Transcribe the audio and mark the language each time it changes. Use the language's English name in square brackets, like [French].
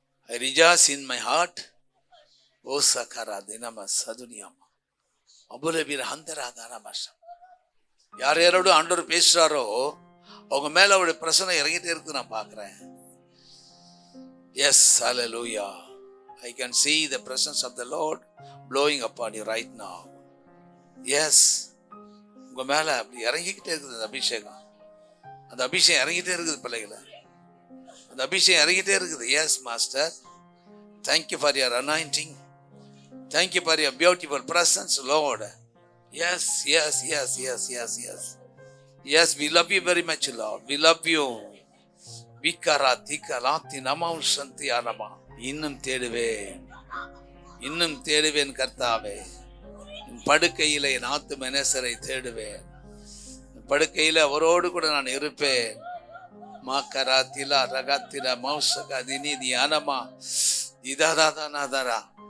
[English] I rejoice in my heart. ஓ சகரா தினம சதுனியாமா அபுலபீர ஹந்தராதானமாஷா. [Tamil] யார் யாரோட ஆண்டவர் பேசுறாரோ அவங்க மேல அவருடைய பிரசனை இறங்கிட்டே இருக்கு நான் பார்க்கிறேன். S, hallelujah. [English] I can see the presence of the Lord blowing upon you right now. [Tamil] S, உங்க மேல அப்படி இறங்கிக்கிட்டே இருக்குது அந்த அபிஷேகம். அந்த அபிஷேகம் இறங்கிட்டே இருக்குது பிள்ளைகளை, அந்த அபிஷேகம் இறங்கிட்டே இருக்குது. [English] Yes master, thank you for your anointing, thank you for your beautiful presence Lord. Yes yes yes yes yes yes yes, we love you very much Lord, we love you. விக்கரா திக்கலாத்தி நமம் சந்தி ஆனமா. [Tamil] இன்னும் தேடுவேன், இன்னும் தேடுவேன் கர்த்தாவே. படுக்கையிலே என் ஆத்தும நேசரை தேடுவேன், படுக்கையில அவரோடு கூட நான் இருப்பேன். மாக்கராத்திலா ரகாத்தில மௌசக தினி தியானமா இதாதாதானாதரா.